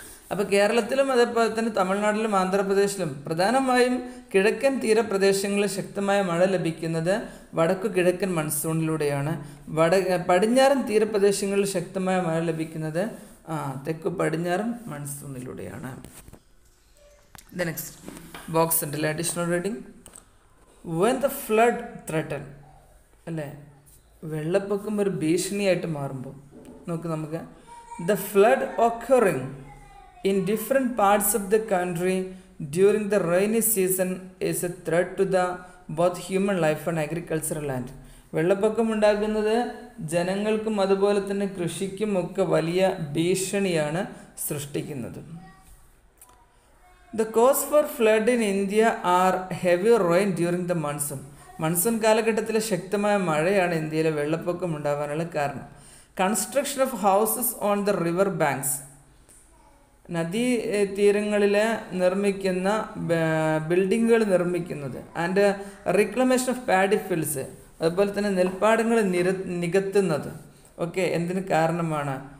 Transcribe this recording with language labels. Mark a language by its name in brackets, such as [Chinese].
[Malayalam] അപ്പോൾ കേരളത്തിലും അതേപോലെ തന്നെ തമിഴ്നാട്ടിലും ആന്ധ്രാപ്രദേശിലും പ്രധാനമായും കിഴക്കൻ തീരപ്രദേശങ്ങളിൽ ശക്തമായ മഴ ലഭിക്കുന്നത് വടക്കു കിഴക്കൻ മൺസൂണിലൂടെയാണ്. പടിഞ്ഞാറൻ തീരപ്രദേശങ്ങളിൽ ശക്തമായ മഴ ലഭിക്കുന്നത് തെക്കു പടിഞ്ഞാറൻ മൺസൂണിലൂടെയാണ്. [English] The next box [Malayalam] ഉണ്ടല്ലേ, [English] Additional reading. When the flood threaten, [Malayalam] അല്ലേ, വെള്ളപ്പൊക്കം ഒരു ഭീഷണിയായിട്ട് മാറുമ്പോൾ നമുക്ക് [English] the flood occurring in different parts of the country during the rainy season is a threat to the both human life and agricultural land. [Malayalam] വെള്ളപ്പൊക്കം ഉണ്ടാകുന്നത് ജനങ്ങൾക്കും അതുപോലെ തന്നെ കൃഷിക്കും ഒക്കെ വലിയ ഭീഷണിയാണ് സൃഷ്ടിക്കുന്നത്. [English] The cause for flood in India are heavy rain during the monsoon. [Malayalam] Monsoon കാലഘട്ടത്തിലെ ശക്തമായ മഴയാണ് ഇന്ത്യയിലെ വെള്ളപ്പൊക്കം ഉണ്ടാകാനുള്ള കാരണം. [English] Construction of houses on the river banks. [Malayalam] നദീ തീരങ്ങളിൽ നിർമ്മിക്കുന്ന ബിൽഡിങ്ങുകൾ നിർമ്മിക്കുന്നത്. [English] And reclamation of paddy fields. [Malayalam] അതുപോലെ തന്നെ നെൽപ്പാടങ്ങൾ നികത്തുന്നത് ഒക്കെ എന്തിന് കാരണമാണ്?